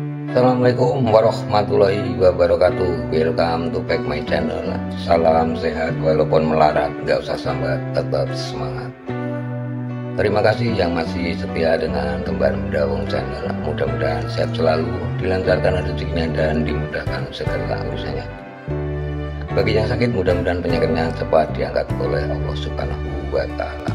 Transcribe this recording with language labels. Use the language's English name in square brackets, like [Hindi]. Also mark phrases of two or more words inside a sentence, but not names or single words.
[Arabic] السلام عليكم ورحمة الله وبركاته. [English] Welcome to back my channel. [Indonesian] Salam sehat walaupun melarat, gak usah sambat, tetap semangat. Terima kasih yang masih setia dengan Kembar Muda Wong channel. Mudah-mudahan sehat selalu, dilancarkan rezekinya dan dimudahkan segala urusannya. Bagi yang sakit, mudah-mudahan penyakitnya cepat diangkat oleh Allah [Arabic] سبحانه وتعالى.